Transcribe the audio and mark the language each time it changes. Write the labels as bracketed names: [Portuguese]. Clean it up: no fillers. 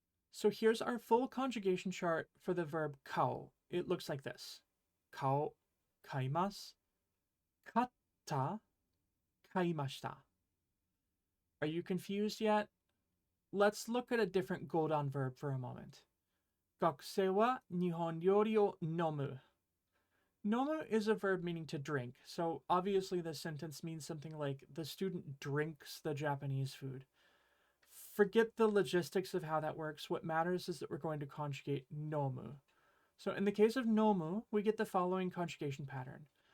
[English] So here's our full conjugation chart for the verb kao. It looks like this. [Japanese] Kao, kaimasu, katta, kaimashita. [English] Are you confused yet? Let's look at a different Godan verb for a moment. [Japanese] 学生は日本料理を飲む. [English] Nomu is a verb meaning to drink, so obviously this sentence means something like the student drinks the Japanese food. Forget the logistics of how that works. What matters is that we're going to conjugate nomu. So in the case of nomu, we get the following conjugation pattern.